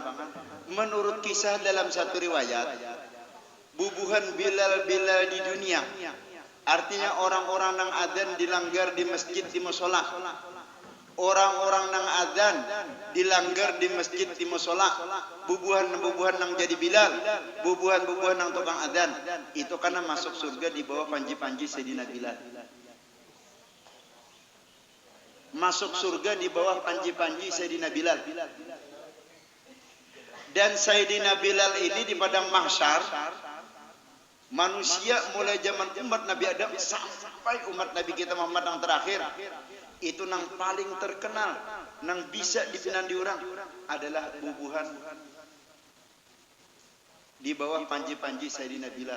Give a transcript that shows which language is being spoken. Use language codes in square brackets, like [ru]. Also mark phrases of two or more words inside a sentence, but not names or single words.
[bjn] Menurut kisah dalam satu riwayat, bubuhan Bilal di dunia. Artinya orang-orang nang adzan dilanggar di masjid di musola. Orang-orang nang adzan dilanggar di masjid di musola. Bubuhan nang jadi Bilal, bubuhan nang tukang adzan, itu karena masuk surga di bawah panji-panji Sayyidina Bilal. Masuk surga di bawah panji-panji Sayyidina Bilal. Dan Sayyidina Bilal ini di padang mahsyar, manusia mulai zaman umat Nabi Adam sampai umat Nabi kita Muhammad yang terakhir, itu nang paling terkenal, nang bisa dipinandi orang adalah bubuhan di bawah panji-panji Sayyidina Bilal.